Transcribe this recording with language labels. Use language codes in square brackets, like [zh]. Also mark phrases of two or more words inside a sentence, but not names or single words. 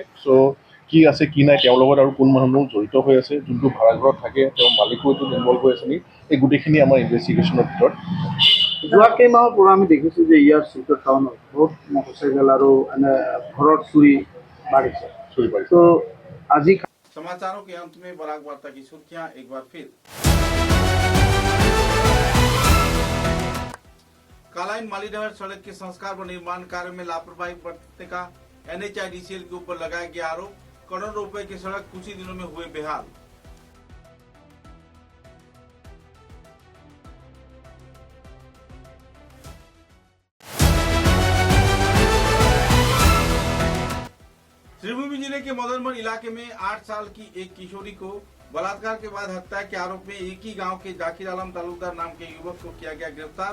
[as] চ' কি আছে কি নাই, তেওঁৰ লগত আৰু কোন মানুহ জড়িত হৈ আছে, যোনটো ভাড়াঘৰত থাকে তেওঁৰ মালিকো এইটো ইনভল্ভ হৈ আছে নেকি, এই গোটেইখিনি আমাৰ ইনভেষ্টিগেশ্যনৰ ভিতৰত। যোৱা কেইমাহৰ পৰা আমি দেখিছোঁ যে ইয়াৰ চিত্ৰৰ টাউনত বহুত মটৰচাইকেল আৰু এনে ঘৰত চুৰি বাঢ়িছে। তো আজি [hi] समाचारों के अंत में बराक वार्ता की सुर्खियां एक बार फिर। कालाइन मालीडहर सड़क के संस्कार व निर्माण कार्य में लापरवाही बरतने का NHIDCL के ऊपर लगाया गया आरोप। करोड़ों रुपए की सड़क कुछ ही दिनों में हुए बेहाल। श्रीभूमि जिले के मदनमन इलाके में 8 साल की एक किशोरी को बलात्कार के बाद हत्या के आरोप में एक ही गांव के जाकिर आलम तालुकदार नाम के युवक को किया गया गिरफ्तार।